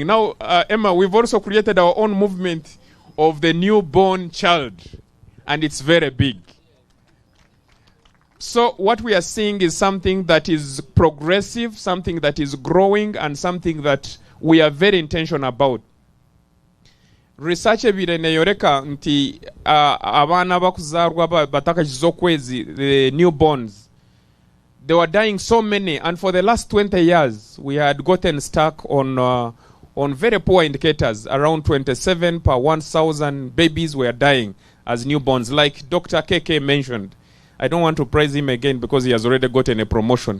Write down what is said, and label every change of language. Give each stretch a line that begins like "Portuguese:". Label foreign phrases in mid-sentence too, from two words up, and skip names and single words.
English: Now, Emma, we've also created our own movement of the newborn child, and it's very big. So what we are seeing is something that is progressive, something that is growing, and something that we are very intentional about. Research evidence
Nyankole: yoreka nti abana bakuzarwa batakajizo kwezi,
English: the newborns, they were dying so many, and for the last 20 years we had gotten stuck on very poor indicators. Around 27 per 1,000 babies were dying as newborns, like Dr. KK mentioned. I don't want to praise him again because he has already gotten a promotion.